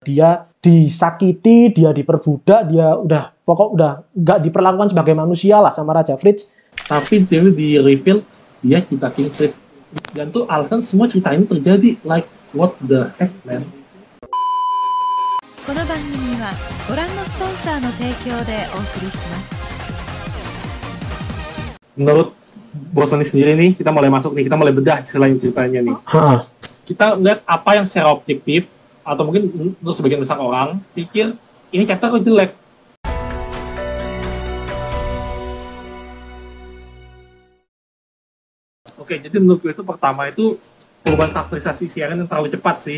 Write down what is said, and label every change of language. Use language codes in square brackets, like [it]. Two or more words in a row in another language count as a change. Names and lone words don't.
[id] Dia disakiti, dia diperbudak, dia udah nggak diperlakukan sebagai manusia lah sama Raja Fritz. Tapi dia di reveal dia cinta King Fritz. Dan tuh alasan semua cerita ini terjadi. [en] Like, what the heck, man? [ja] この番組はご覧のスポンサーの提供でお送りします。 [id] Menurut Bos Tony sendiri nih, kita mulai masuk nih, kita mulai bedah selain ceritanya nih. Kita lihat apa yang secara objektif, atau mungkin untuk sebagian besar orang pikir ini chapter kok jelek. Oke, jadi menurut gue itu pertama itu perubahan karakterisasi si Eren yang terlalu cepat sih.